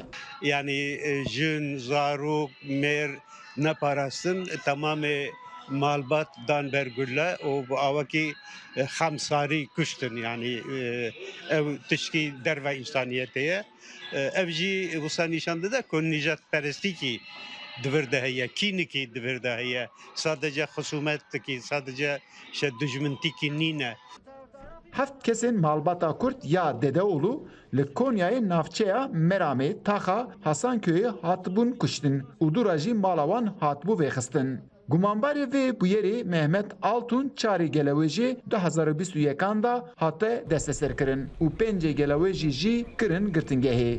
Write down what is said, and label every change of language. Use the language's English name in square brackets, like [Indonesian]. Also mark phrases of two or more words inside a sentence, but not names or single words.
[Kurdish] Yani jin, zarok, mêr neparastin tamamê malbat dan bergule û bu awakî xemsarî kuştin yani ev tişkî derve însaniyetê ye. Ev jî wisa nîşan dide ku nîjadperestîkî divir de heye, kînikî divir de heye. Sadece husumetekî, sadece dijmintikî nîne. Heft kesên malbata Kurd ya Dedeoğlu li Konyayê navçeya Meramê, Taxa, Hasanköy'ê hatibûn kuştin û dûra jî mala wan hatibû vêxistin. Gumanbarê vê bûyerê Mehmet Altun çarê gelewê jê 2021 da hate desteserkirin û pêncê gelewê jî kirin girtingehê.